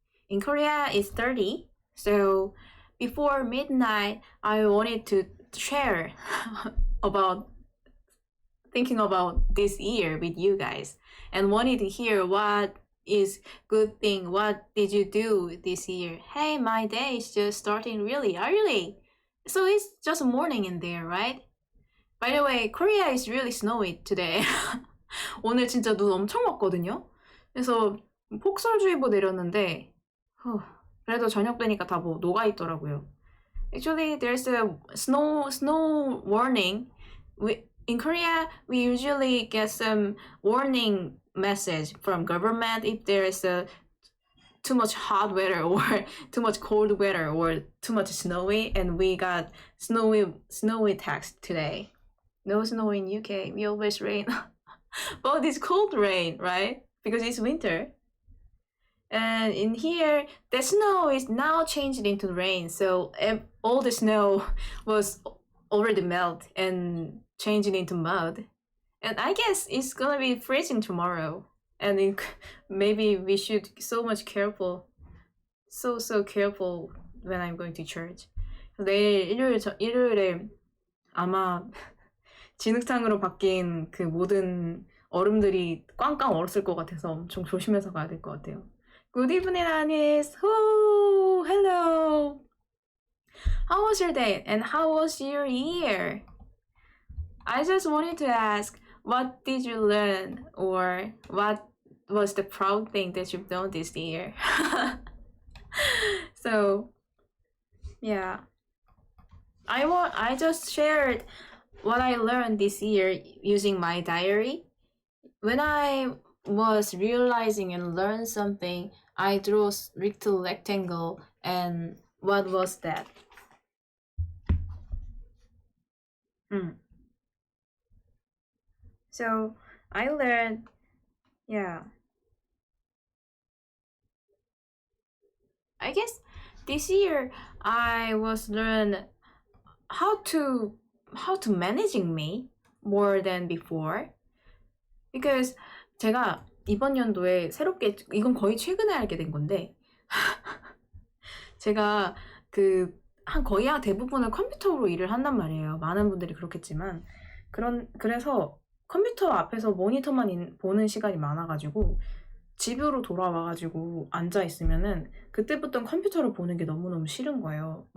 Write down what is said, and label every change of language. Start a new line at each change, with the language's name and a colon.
English: In Korea, it's 30. So before midnight, I wanted to share about thinking about this year with you guys and wanted to hear what is good thing. What did you do this year? Hey, my day is just starting really early. So it's just morning in there, right? By the way, Korea is really snowy today.
Korean: 오늘 진짜 눈 엄청 왔거든요. 그래서 폭설주의보 내렸는데 그래도 저녁 되니까 다 녹아 있더라고요.
English: Actually, there's a snow warning. In Korea, we usually get some warning message from government if there is too much hot weather or too much cold weather or too much snowy, and we got snowy text today. No snow in UK. We always rain. But it's cold rain, right? Because it's winter. And in here, the snow is now changed into rain. So all the snow was already melt and changing into mud. And I guess it's gonna be freezing tomorrow. and maybe we should so much careful, so careful when I'm going to church.
Korean: 내일 일요일에 아마 진흙탕으로 바뀐 그 모든 얼음들이 꽝꽝 얼었을 것 같아서 엄청 조심해서 가야 될 것 같아요.
English: Good evening, Anis. Oh, hello. How was your day and how was your year? I just wanted to ask, what did you learn or what was the proud thing that you've done this year? So, yeah. I just shared what I learned this year using my diary. When I was realizing and learned something, I drew a rectangle, and what was that? So I learned, yeah. I guess this year I was learned how to managing me more than before. Because
Korean: 제가 이번 연도에 새롭게, 이건 거의 최근에 알게 된 건데 제가 거의 대부분을 컴퓨터로 일을 한단 말이에요. 많은 분들이 그렇겠지만 그래서 컴퓨터 앞에서 모니터만 보는 시간이 많아가지고 집으로 돌아와가지고 앉아있으면은 그때부터는 컴퓨터를 보는 게 너무너무 싫은 거예요.